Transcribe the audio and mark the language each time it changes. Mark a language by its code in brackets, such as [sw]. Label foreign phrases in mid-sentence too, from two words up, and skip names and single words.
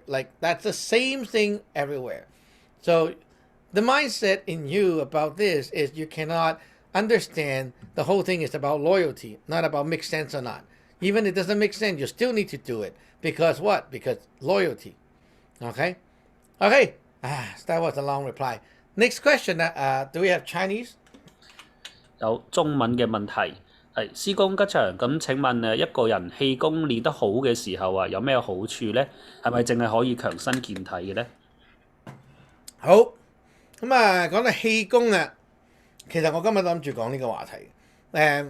[en] Like, that's the same thing everywhere. So the mindset in you about this is you cannot understand the whole thing is about loyalty, not about make sense or not. Even if it doesn't make sense, you still need to do it. Because what? Because loyalty. Okay? Okay. That was a long reply. Next question. Do we have Chinese? [yue] 有中文嘅問題係師公吉祥，咁請問一個人氣功練得好嘅時候有咩好處呢？係咪淨係可以強身健體嘅呢？好，咁講到氣功啊，其實我今日諗住講呢個話題。